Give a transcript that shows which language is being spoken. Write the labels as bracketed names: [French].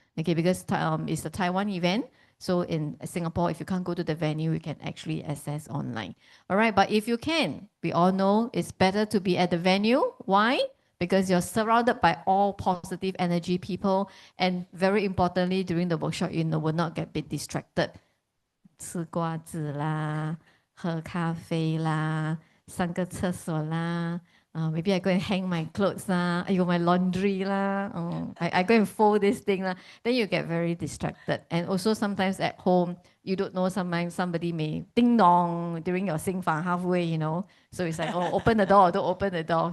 [English] Okay, because it's a Taiwan event. So in Singapore, if you can't go to the venue, you can actually access online. All right, but if you can, we all know it's better to be at the venue. Why? Because you're surrounded by all positive energy people. And very importantly, during the workshop, you will not get a bit distracted. [Chinese] 吃瓜子啦，喝咖啡啦，上个厕所啦。 [English] Maybe I go and hang my clothes lah. My laundry lah. I go and fold this thing lah. Then you get very distracted. And also sometimes at home, you don't know, sometimes somebody may ding dong during your sing fang halfway, So it's like, open the door, don't open the door.